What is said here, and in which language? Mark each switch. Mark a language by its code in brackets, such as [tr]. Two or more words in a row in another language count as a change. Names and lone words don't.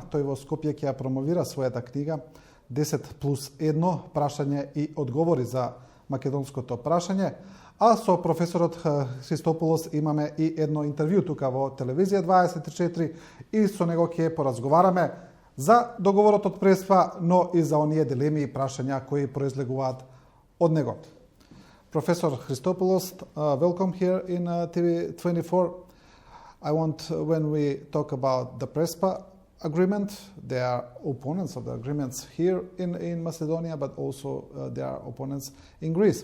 [mk] Тој во Скопје ќе ја промовира својата книга 10+1 прашање и одговори за македонското прашање. А со професорот Христопулос имаме и едно интервју тука во телевизија 24 и со него ќе поразговараме за договорот од Преспа, но и за оние дилеми и прашања кои произлегуваат од него. [en] Professor Christopoulos, welcome here in TV24. I want, when we talk about the Prespa agreement, there are opponents of the agreements here in Macedonia, but also there are opponents in Greece.